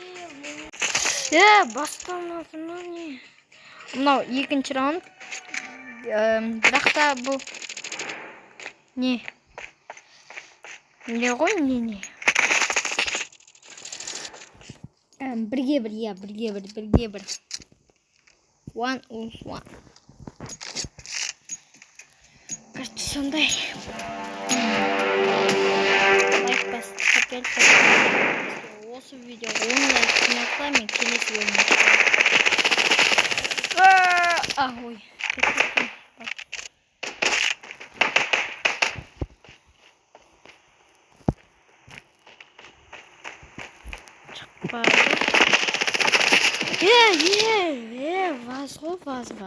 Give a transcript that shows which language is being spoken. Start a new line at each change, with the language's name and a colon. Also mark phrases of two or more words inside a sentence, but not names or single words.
Kazakh: Басталмады ма не? Мынау екінші раунд. Бірақ та бұл не ғой, не? Бірге бір.
English: One on one.
Kazakh: Кажется, сондай. Лайк бас, қапел. Осы видео 10 лайк жинаса, мен келесі бөлімді шығарамын. Ой. Ваз ғой, ваз.